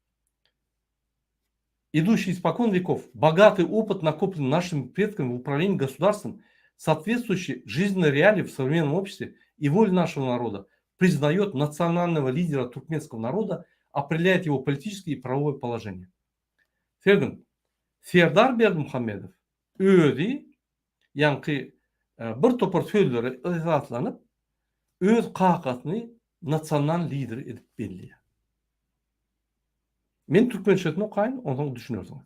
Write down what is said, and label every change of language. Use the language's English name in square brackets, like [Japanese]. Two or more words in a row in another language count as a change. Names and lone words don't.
[Russian] богатый опыт, накопленный нашими предками в управлении государством, соответствующий жизненной реалии в современном обществе и воле нашего народа, признает национального лидера туркменского народа, определяет его политическое и правовое положение. [Turkmen] Serdar Berdimuhammedow özü ýanky bir topar sözleri izahlanıp öz kakatyny nasional lider edip belliýär. Men türkmençesini okaýyn, ondan düşünýärsiňiz.